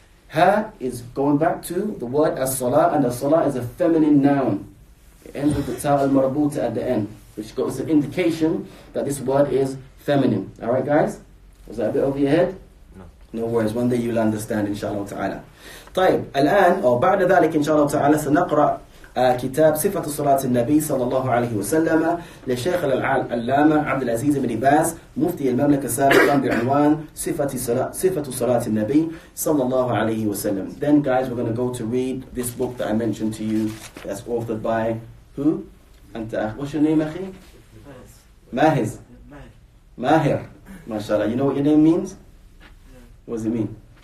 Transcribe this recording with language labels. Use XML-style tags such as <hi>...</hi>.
<en>Ha is going back to the word as-salah, and as-salah is a feminine noun. It ends with the ta al-marbuta at the end, which goes an indication that this word is feminine. Alright guys? Was that a bit over your head? No worries, one day you'll understand inshallah ta'ala.</en> <ar>طيب, الآن أو بعد ذلك إن شاء الله تعالى سنقرأ كتاب صفة صلاة النبي صلى الله عليه وسلم للشيخ العلامة عبد العزيز بن باز مفتي المملكة سابقا بعنوان صفة صلاة النبي صلى الله عليه وسلم.</ar> <en>Then guys, we're going to go to read this book that I mentioned to you, that's authored by who?</en> <ar>أنت,</ar> <en>what's your name</en> <ar>أخي?</ar> <en>Mahiz. Mahir. MashaAllah. You know what your name means? What does it mean?</en>